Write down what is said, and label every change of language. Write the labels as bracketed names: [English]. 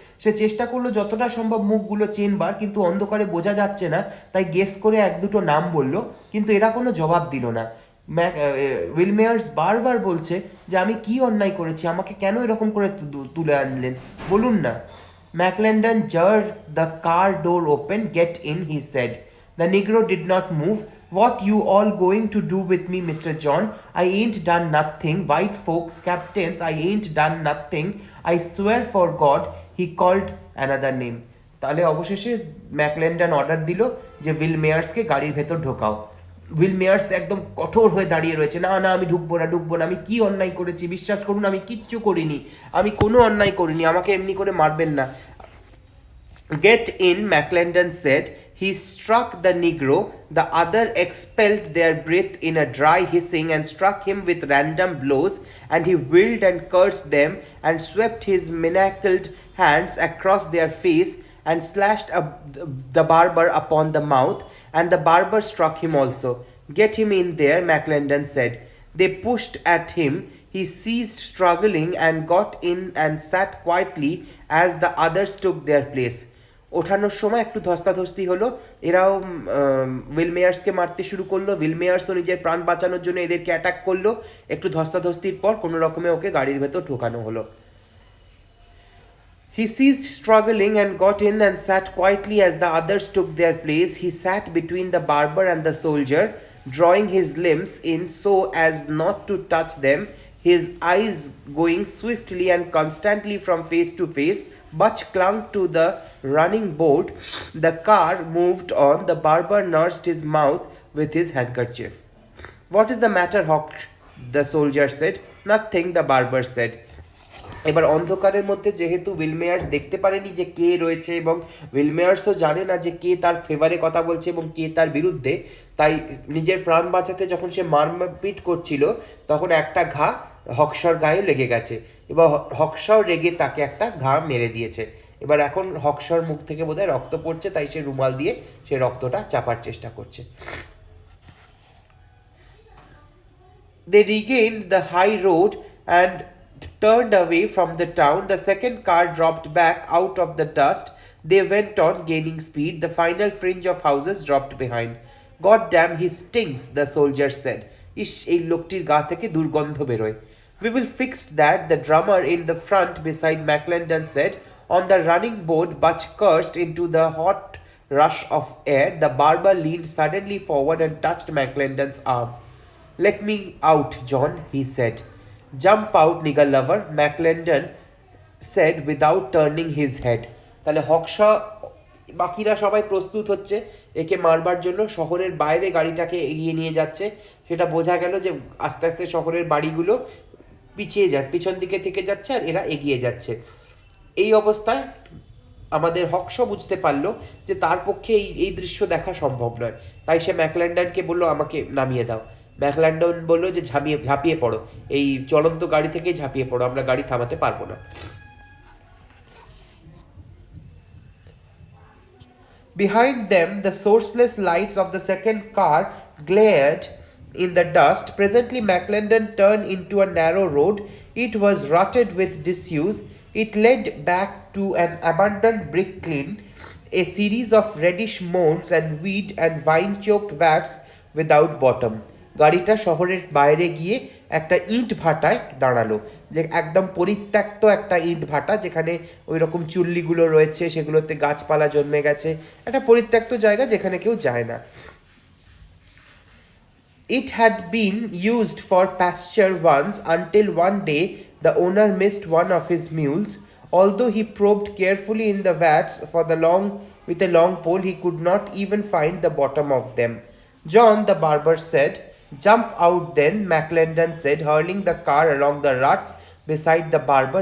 [Bangla] সে চেষ্টা করলো যতটা সম্ভব মুখগুলো চেনবার, কিন্তু অন্ধকারে বোঝা যাচ্ছে না, তাই গেস করে এক দুটো নাম বলল, কিন্তু এরা কোনো জবাব দিল না। উইল মেয়ার্স বারবার বলছে যে আমি কি অন্যায় করেছি, আমাকে কেন এরকম করে তুলে আনলেন, বলুন না। [English] McClendon jerked the car door open. Get in, he said. The Negro did not move. What you all going to do with me, Mr. John? I ain't done nothing. White folks, captains, I ain't done nothing. I swear for God. He called another name. [Bangla] তাহলে অবশেষে ম্যাকলেন্ডন order দিল যে will মেয়ার্সকে গাড়ির ভেতর ঢোকাও। Will Meyers একদম কঠোর হয়ে দাঁড়িয়ে রয়েছে, না না আমি ঢুকবো না, আমি কি অন্যায় করেছি, বিশ্বাস করুন আমি কিচ্ছু করিনি, আমি কোনো অন্যায় করিনি, আমাকে এমনি করে মারবেন না। [English] Get in, McClendon said. He struck the Negro. The other expelled their breath in a dry hissing and struck him with random blows, and he whirled and cursed them and swept his manacled hands across their face and slashed the barber upon the mouth, and the barber struck him also. Get him in there, McClendon said. They pushed at him. He ceased struggling and got in and sat quietly as the others took their place. [Bangla] ওঠানোর সময় একটু ধস্তাধস্তি হলো, এরাও will মেয়ার্সকে মারতে শুরু করলো, will মেয়ার্সও নিজের প্রাণ বাঁচানোর জন্য এদেরকে অ্যাটাক করলো। একটু ধস্তাধস্তির পর কোনো রকমে ওকে গাড়ির ভেতর ঢোকানো হলো। [English] He ceased struggling and got in and sat quietly as the others took their place. He sat between the barber and the soldier, drawing his limbs in so as not to touch them, his eyes going swiftly and constantly from face to face. Butch clung to the running board. The car moved on. The barber nursed his mouth with his handkerchief. What is the matter, Hawk? The soldier said. Nothing, the barber said. [Bangla] এবার অন্ধকারের মধ্যে যেহেতু will Meyers দেখতে পারেনি যে কে রয়েছে, এবং will মেয়ার্সও জানে না যে কে তার ফেভারে কথা বলছে এবং কে তার বিরুদ্ধে, তাই নিজের প্রাণ বাঁচাতে যখন সে মারপিট করছিল তখন একটা ঘা হকশর গায়ে লেগে গেছে, এবং হকশর রেগে তাকে একটা ঘা মেরে দিয়েছে। এবার এখন হকশর মুখ থেকে বোধহয় রক্ত পড়ছে, তাই সে রুমাল দিয়ে সে রক্তটা চাপার চেষ্টা করছে। [English] They regained the high road and turned away from the town. The second car dropped back out of the dust. They went on, gaining speed. The final fringe of houses dropped behind. God damn, he stinks, the soldier said. [Bangla] Ish, এই লোকটির গা থেকে দুর্গন্ধ বেরোয়। [English] We will fix that, the drummer in the front beside McClendon said. On the running board, Butch cursed into the hot rush of air. The barber leaned suddenly forward and touched McClendon's arm. Let me out, John, he said. Jump out, nigger lover, McClendon said without turning his head. [Bangla] তাহলে হকশা বাকিরা সবাই প্রস্তুত হচ্ছে একে মারবার জন্য, শহরের বাইরে গাড়িটাকে এগিয়ে নিয়ে যাচ্ছে। সেটা বোঝা গেল যে আস্তে আস্তে শহরের বাড়িগুলো পিছন দিকে থেকে যাচ্ছে আর এরা এগিয়ে যাচ্ছে। এই অবস্থায় আমাদের হকশ বুঝতে পারলো যে তার পক্ষে এই দৃশ্য দেখা সম্ভব নয়, তাই সে ম্যাকল্যান্ডনকে বলল আমাকে নামিয়ে দাও। ম্যাকল্যান্ডন বলল যে ঝাঁপিয়ে পড়ো, এই চলন্ত গাড়ি থেকে ঝাঁপিয়ে পড়ো, আমরা গাড়ি থামাতে পারবো না। [English] Behind them, the sourceless lights of the second car glared in the dust. Presently, McClendon turned into a narrow road. It was rutted with disuse. It led back to an abandoned brick kiln, a series of reddish mounds and weed and vine-choked vats without bottom. [Bangla] গাড়িটা শহরের বাইরে গিয়ে একটা ইট ভাটায় দাঁড়ালো, যে একদম পরিত্যক্ত একটা ইট ভাটা, যেখানে ওই রকম চুল্লিগুলো রয়েছে, সেগুলোতে গাছপালা জন্মে গেছে, একটা পরিত্যক্ত জায়গা যেখানে কেউ যায় না। [English] It had been used for pasture once until one day the owner missed one of his mules. Although he probed carefully in the vats with a long pole, he could not even find the bottom of them. John, the barber said. Jump out then, McClendon said, hurling the car along the ruts beside the barber.